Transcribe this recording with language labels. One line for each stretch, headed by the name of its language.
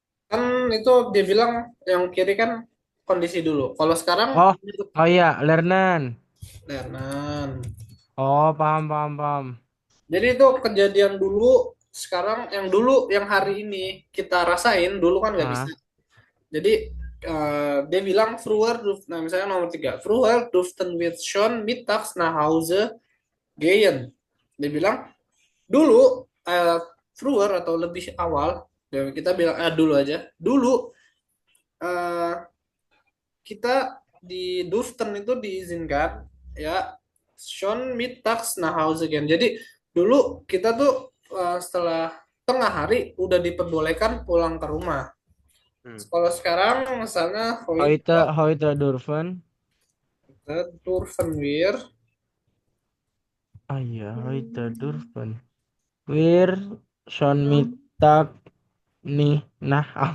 Indonesian: Kan itu dia bilang yang kiri kan kondisi dulu. Kalau sekarang Oh iya lernen.
German: Lernan.
Indonesian: Oh paham. Jadi itu kejadian dulu, sekarang yang dulu yang hari ini kita rasain, dulu kan nggak bisa. Jadi dia bilang nah misalnya nomor 3, früher durften wir schon mittags nach Hause gehen. Dia bilang dulu früher atau lebih awal, kita bilang dulu aja. Dulu eh, kita di Durften itu diizinkan ya schon mittags nach Hause gehen. Jadi dulu kita tuh setelah tengah hari udah diperbolehkan pulang ke rumah. Kalau sekarang misalnya
German: Heute dürfen. Durften wir Ah iya, heute dürfen. Wir schon Mittag nih. Nah,